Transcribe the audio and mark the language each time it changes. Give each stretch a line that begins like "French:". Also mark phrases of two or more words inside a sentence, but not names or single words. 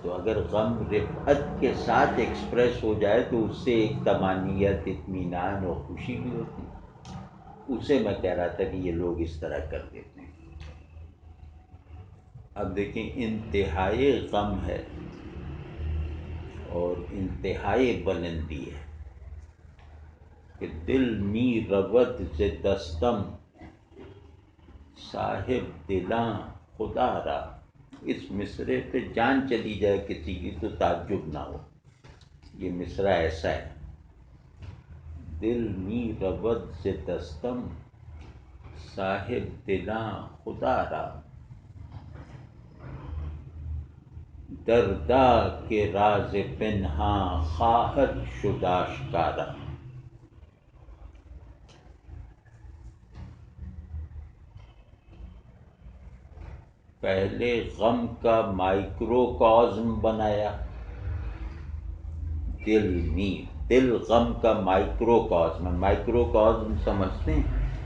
Urdu: تو اگر غم رفعت کے ساتھ ایکسپریس ہو جائے تو اس سے ایک طمانینت، اطمینان اور خوشی بھی ہوتی ہے. اسے میں کہہ رہا تھا کہ یہ لوگ اس طرح کر دیتے ہیں. اب دیکھیں، انتہائی غم ہے اور انتہائی بلندی ہے کہ
Persian: دل می رود ز دستم، صاحب دلاں خدا را.
Urdu: اس مصرے پہ جان چلی جائے کسی کی تو تعجب نہ ہو. یہ مصرع ایسا ہے،
Persian: دل می رود ز دستم، صاحب دلاں خدا را، دردا کے راز پنہاں خواہد شد آشکارا.
Urdu: پہلے غم کا مائکروکازم بنایا دل می. دل غم کا مائکروکازم. مائکروکازم سمجھتے ہیں؟